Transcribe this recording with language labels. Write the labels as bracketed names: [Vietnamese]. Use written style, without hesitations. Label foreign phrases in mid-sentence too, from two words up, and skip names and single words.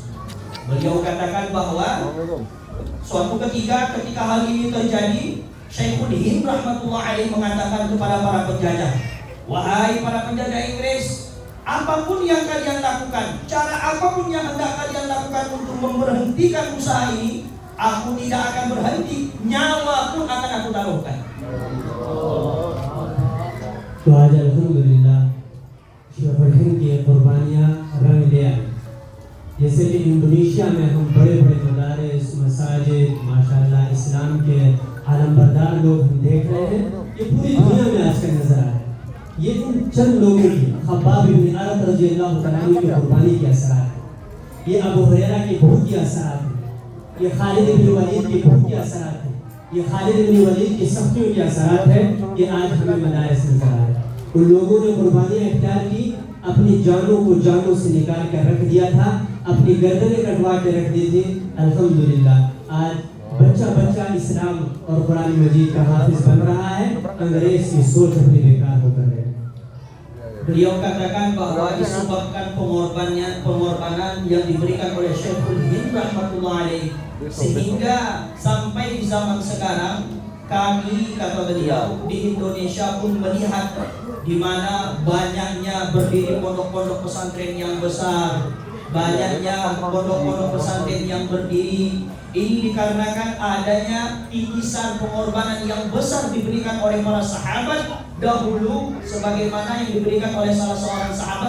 [Indonesian] Beliau katakan bahwa suatu ketika hal ini terjadi, Syekhul Hind [Arabic] رحمة الله عليه [Indonesian] mengatakan kepada para penjajah, wahai para penjajah Inggris, apapun yang kalian lakukan, cara apapun yang hendak kalian lakukan untuk memberhentikan usaha ini, aku tidak akan berhenti, nyawa pun akan aku taruhkan. [Urdu] تو آج الحمدللہ شیخ الہند کی قربانیاں رنگ لے آئی. جیسے کہ انڈونیشیا میں ہم بڑے بڑے مدارس مساجد ماشاءاللہ اسلام کے علمبردار لوگ ہم دیکھ رہے ہیں، یہ پوری دنیا میں آج کل نظر آ رہے ہیں. یہ ان چند لوگوں کی خباب ابن ارت [Arabic] رضي الله تعالى عنه [Urdu] کی قربانی کے اثرات ہے، یہ ابو ہریرہ کی بھوک کے اثرات ہے، یہ خالد ابن ولید کی بھوک کے اثرات ہے، یہ خالد ابن ولید کی سختیوں کے اثرات ہے کہ آج ہمیں مدارس نظر آ رہے ہیں. ان لوگوں نے قربانیاں اختیار کی، اپنی جانوں کو جانوں سے نکال کر رکھ دیا تھا، اپنی گردنیں کٹوا کے رکھ دی تھی. الحمدللہ آج بچہ بچہ اسلام اور قرآن مجید کا حافظ بن رہا ہے، انگریز کی سوچ اپنی بیکار ہو کر رہے. [Indonesian] Beliau katakan bahwa disebabkan pengorbanan yang diberikan oleh Syekhul Hind [Arabic] رحمة الله عليه, [Indonesian] sehingga sampai di zaman sekarang kami, kata beliau, di Indonesia pun melihat di mana banyaknya berdiri pondok-pondok pesantren yang besar, banyaknya pondok-pondok pesantren yang berdiri Ini dikarenakan adanya titisan pengorbanan yang besar diberikan oleh para sahabat dahulu, sebagaimana yang diberikan oleh salah seorang sahabat.